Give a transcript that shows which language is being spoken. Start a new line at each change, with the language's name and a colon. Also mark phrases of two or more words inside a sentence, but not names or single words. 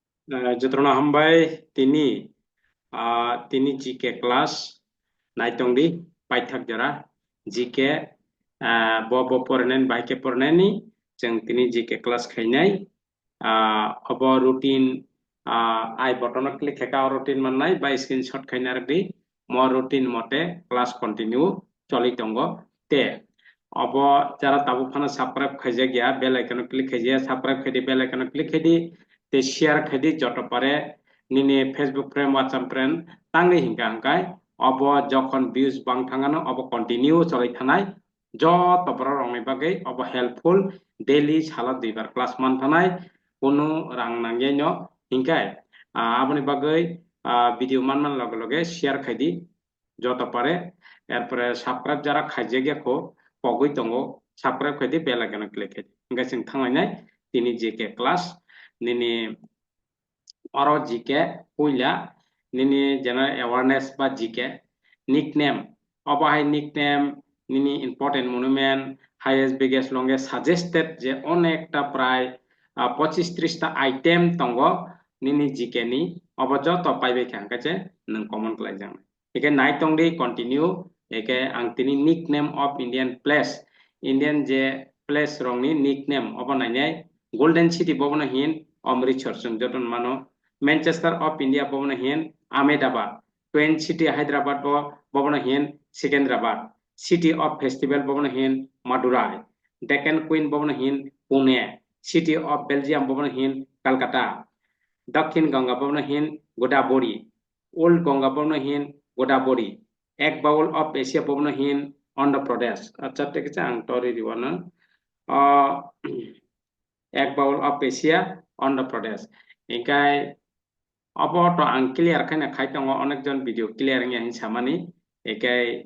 Kok Borok: Jotrona Hambai tini
English: GK class
Kok Borok: naitongdi paithak jara GK bo pornen baike porneni jeng tini
English: GK class
Kok Borok: khainai obo routine I
English: button click
Kok Borok: heka routine mannai
English: by screenshot
Kok Borok: khainar di mo routine mote
English: class continue
Kok Borok: choli tongo te obo jara tabu phana subscribe khaije gya
English: bell icon click
Kok Borok: khaije subscribe khaidi
English: bell icon click
Kok Borok: khaidi te share khaidi joto pare nini
English: Facebook friend WhatsApp friend
Kok Borok: tangni hingka hangkai obo jokon views bang thangano obo continue choli thanai joto pore rongni bagai obo
English: helpful daily
Kok Borok: sala duibar class man thanai kono rang nangye no hingkai aboni bagai video man loge loge share khaidi joto pare erpore subscribe jara khaije gya ko pogoi tongo subscribe khaidi
English: bell icon click
Kok Borok: khaidi hingkai sing thanglai tini
English: JK class
Kok Borok: nini oro GK puila nini
English: general awareness
Kok Borok: ba
English: GK nickname
Kok Borok: obo hai nickname nini
English: important monument highest biggest longest suggested
Kok Borok: je onekta pray 25-30 ta item tongo nini GK ni obo joto paibe khangkache nang common klaijang eke naitongdi continue eke ang tini
English: nickname of Indian place Indian
Kok Borok: je place rongni nickname obo nainai
English: golden city
Kok Borok: bobona hin Amritsar sung joton mano Manchester of India bobona hin Ahmedabad Twin City Hyderabad bobona hin Secunderabad City of Festival bobona hin Madurai Deccan Queen bobona hin Pune City of Belgium bobona hin Calcutta Dakhin Ganga bobona hin Godabori Old Ganga bobona hin Godabori Egg Bowl of Asia bobona hin Andhra Pradesh acha tekcha ang tori diwana Egg Bowl of Asia Andhra Pradesh Ekai obo to ang clear khana khaitongo onekjon
English: video clear
Kok Borok: ngi hin samani ekai